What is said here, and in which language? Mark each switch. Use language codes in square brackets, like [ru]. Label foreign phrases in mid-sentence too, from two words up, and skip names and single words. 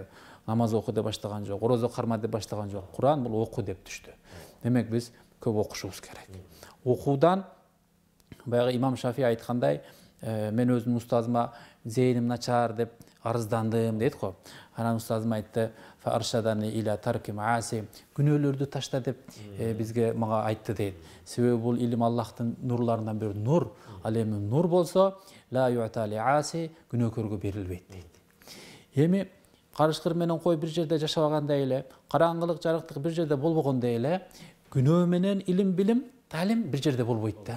[ky] Намаз оку деп баштаган жок, орозо карма деп баштаган жок. Кур'ан бул оку деп түштү. Демек биз көп окушубуз керек. Окуудан баягы имам Шафи айткандай, мен өзүмдүн устазыма зейним начар деп арыздандым дейт го. Анан устазым айтты, [ar] فأرشدني إلى ترك المعاصي, [ky] күнөөлөрдү ташта деп бизге мага айтты дейт. Себеби бул илим Аллахтын нурларынан бир нур. Ал эми нур болсо, [ar] لا يعطى لعاصي, [ky] күнөөкөргө берилбейт дейт. Эми карышкыр менен кой бир жерде жашабагандай эле, караңгылык, жарыктык бир жерде болбогондой эле, күнөө менен илим, билим, талим бир жерде болбойт да.